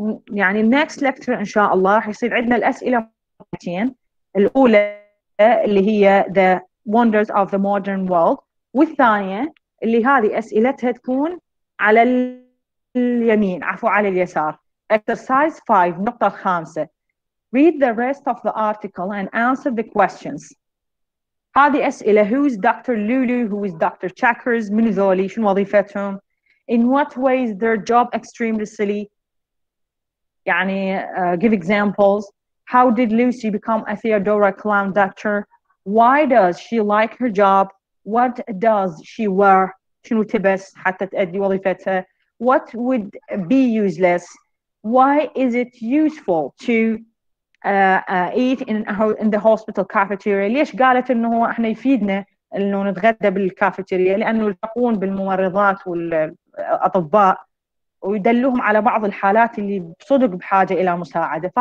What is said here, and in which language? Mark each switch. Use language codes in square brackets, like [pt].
[ar] يعني [en] next lecture [ar] إن شاء الله راح يصير عندنا الأسئلة مرتين، الأولى اللي هي [en] the wonders of the modern world، [ar] والثانية اللي هذه أسئلتها تكون على اليمين على اليسار [en] exercise 5 [ar] النقطة الخامسة. [en] Read the rest of the article and answer the questions. [ar] هذه أسئلة. [en] Who is Dr. Lulu? Who is Dr. Checkers? [ar] من ذولي؟ شنو وظيفتهم؟ [en] In what ways their job extremely silly? يعني give examples. How did Lucy become a Theodora clown doctor? Why does she like her job? What does she wear? [ar] شنو تلبس حتى تأدي وظيفتها؟ [en] What would be useless? Why is it useful to eat in the hospital cafeteria؟ [ar] ليش قالت انه احنا يفيدنا انه نتغدى بالكافيتيريا؟ لانه يلتقون بالممرضات والاطباء ويدلوهم على بعض الحالات اللي بصدق بحاجه الى مساعده.